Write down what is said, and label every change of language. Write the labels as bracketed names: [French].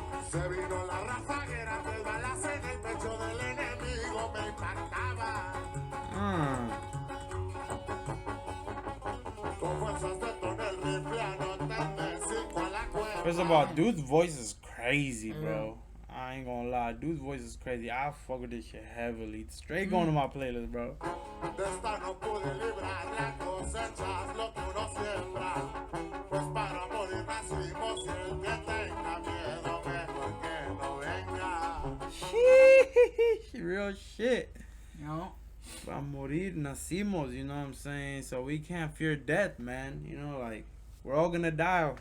[Spanish] Se vino la rafaguera, tres balas en el pecho del enemigo me impactaba. Con fuerzas detoné el rifle, anoté 5 a la cueva. [English] First of all, dude's voice is crazy, bro. I ain't gonna lie, dude's voice is crazy. I fuck with this shit heavily. Straight going to my playlist, bro. [Spanish] De esta no pude librar la cosecha, es lo que uno siembra. Pues para morir nacimos y el que tenga miedo mejor que no venga. [English] Sheesh, real shit. No. [Spanish] Para morir nacimos, [English] you know what I'm saying? So we can't fear death, man. You know, like, we're all gonna die.